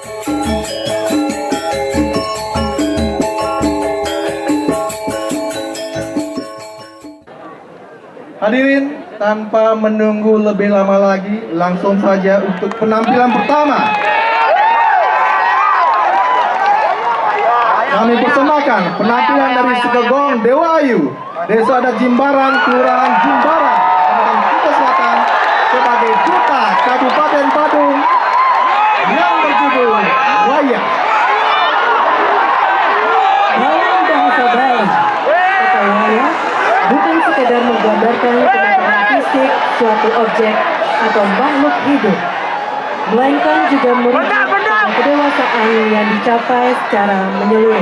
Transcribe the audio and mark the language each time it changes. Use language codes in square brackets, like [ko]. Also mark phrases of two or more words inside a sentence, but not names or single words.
[id] Hadirin, tanpa menunggu lebih lama lagi, langsung saja untuk penampilan pertama. Kami persembahkan penampilan dari Sekegong Dewayu, Desa Adat Jimbaran, Kelurahan Jimbaran, Kecamatan Kuta Selatan, sebagai Duta Kabupaten Badung yang berjudul Wayah. Dalam bahasa Bali, kata wayah bukan sekedar menggambarkan penampakan fisik suatu objek atau makhluk hidup, melainkan juga merujuk pada kedewasaan yang dicapai secara menyeluruh.